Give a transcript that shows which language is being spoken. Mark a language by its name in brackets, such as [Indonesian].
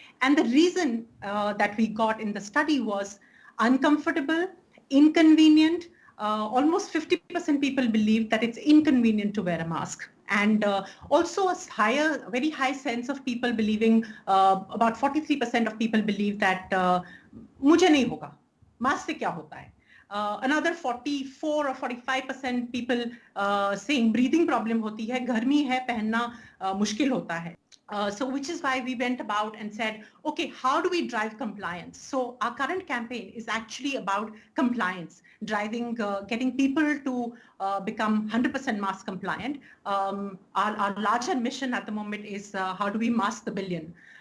[English] And the reason that we got in the study was uncomfortable, inconvenient. Almost 50% people believe that it's inconvenient to wear a mask. And also a very high sense of people believing, about 43% of people believe that [Hindi] मुझे नहीं होगा, mask से क्या होता है? [English] Another 44 or 45% people saying breathing problem [Hindi] होती है, गर्मी है, पहनना मुश्किल होता है. [English] So which is why we went about and said, okay, how do we drive compliance? So our current campaign is actually about compliance, driving, getting people to become 100% mask compliant. Our larger mission at the moment is how do we mask the billion?